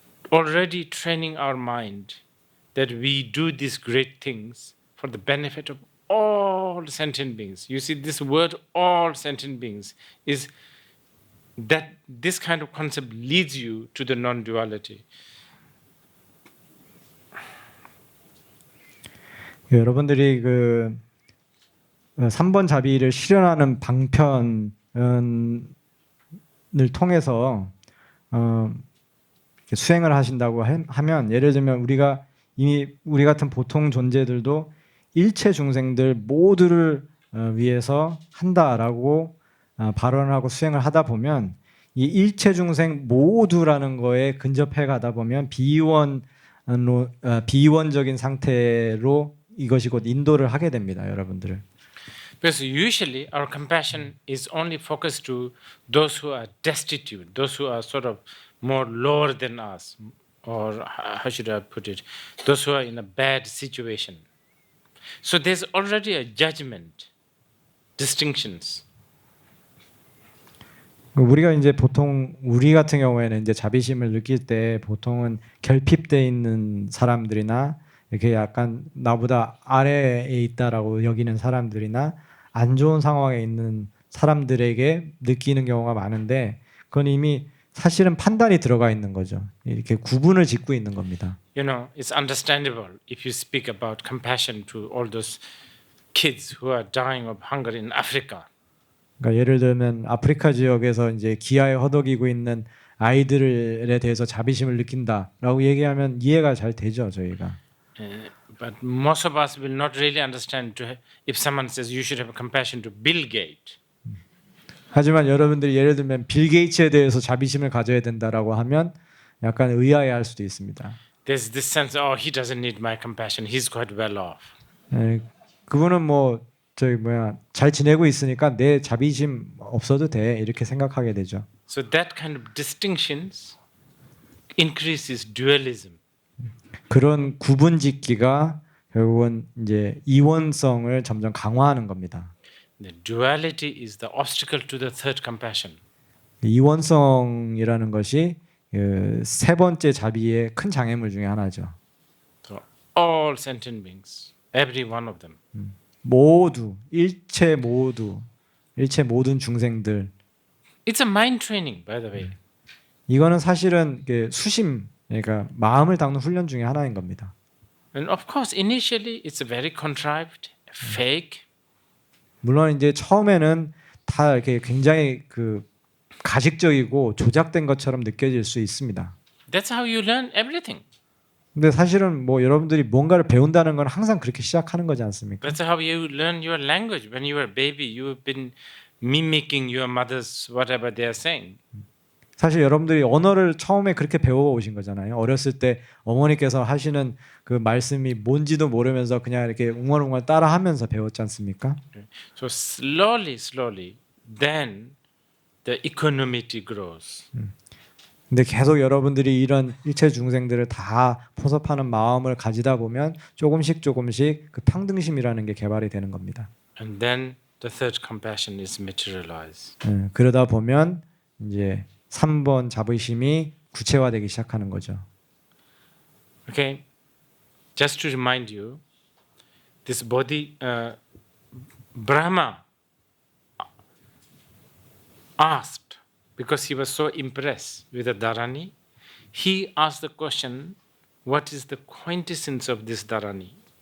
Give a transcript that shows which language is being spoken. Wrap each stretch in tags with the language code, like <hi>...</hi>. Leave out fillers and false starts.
<en>already training our mind that we do these great things for the benefit of all sentient beings. You see, this word all sentient beings is that this kind of concept leads you to the non-duality.</en> <ko>여러분들이 그 3번 자비를 실현하는 방편을 통해서 이렇게 수행을 하신다고 하면, 예를 들면 우리가 이미 우리 같은 보통 존재들도 일체 중생들 모두를 위해서 한다라고 발언하고 수행을 하다 보면, 이 일체 중생 모두라는 거에 근접해 가다 보면 비이원적인 상태로 이것이 곧 인도를 하게 됩니다, 여러분들을.</ko> <en>Because usually our compassion is only focused to those who are destitute, those who are sort of more lower than us, or how should I put it, those who are in a bad situation. So there's already a judgment, distinctions.</en> <ko>우리가 이제 보통 우리 같은 경우에는 이제 자비심을 느낄 때 보통은 결핍돼 있는 사람들이나 이렇게 약간 나보다 아래에 있다라고 여기는 사람들이나 안 좋은 상황에 있는 사람들에게 느끼는 경우가 많은데, 그건 이미 사실은 판단이 들어가 있는 거죠. 이렇게 구분을 짓고 있는 겁니다.</ko> <en>You know, it's understandable if you speak about compassion to all those kids who are dying of hunger in Africa.</en> <ko>그러니까 예를 들면 아프리카 지역에서 이제 기아에 허덕이고 있는 아이들에 대해서 자비심을 느낀다라고 얘기하면 이해가 잘 되죠, 저희가.</ko> <en>But most of us will not really understand if someone says you should have compassion to Bill Gates.</en> <ko>하지만 여러분들이 예를 들면 빌 게이츠에 대해서 자비심을 가져야 된다라고 하면 약간 의아해할 수도 있습니다.</ko> <en>There's this sense, oh, he doesn't need my compassion. He's quite well off.</en> <ko>그분은 뭐 잘 지내고 있으니까 내 자비심 없어도 돼, 이렇게 생각하게 되죠.</ko> <en>So that kind of distinctions increases dualism.</en> <ko>그런 구분짓기가 결국은 이제 이원성을 점점 강화하는 겁니다.</ko> <en>The duality is the obstacle to the third compassion.</en> <ko>이원성이라는 것이 세 번째 자비의 큰 장애물 중에 하나죠.</ko> <en>So all sentient beings, every one of them.</en> <ko>모두, 일체 모든 중생들.</ko> <en>It's a mind training, by the way.</en> <ko>이거는 사실은 수심, 그러니까 마음을 닦는 훈련 중에 하나인 겁니다.</ko> <en>And of course, initially it's very contrived, fake.</en> <ko>물론 이제 처음에는 다 이렇게 굉장히 가식적이고 조작된 것처럼 느껴질 수 있습니다.</ko> <en>That's how you learn everything.</en> <ko>근데 사실은 뭐 여러분들이 뭔가를 배운다는 건 항상 그렇게 시작하는 거지 않습니까?</ko> <en>That's how you learn your language. When you were a baby, you've been mimicking your mother's whatever they are saying.</en> <ko>사실 여러분들이 언어를 처음에 그렇게 배워오신 거잖아요. 어렸을 때 어머니께서 하시는 그 말씀이 뭔지도 모르면서 그냥 이렇게 웅얼웅얼 따라하면서 배웠지 않습니까?</ko> <en>So slowly, then the equanimity grows.</en> <ko>근데 계속 여러분들이 이런 일체 중생들을 다 포섭하는 마음을 가지다 보면 조금씩 그 평등심이라는 게 개발이 되는 겁니다.</ko> <en>And then the third compassion is materialized.</en> <ko>그러다 보면 이제 3번 자비심이 구체화되기 시작하는 거죠.</ko> <en>Okay, just to remind you, this Bodhi Brahma asked, because he was so impressed with the Dharani, he asked the question, what is the quintessence of this Dharani?</en>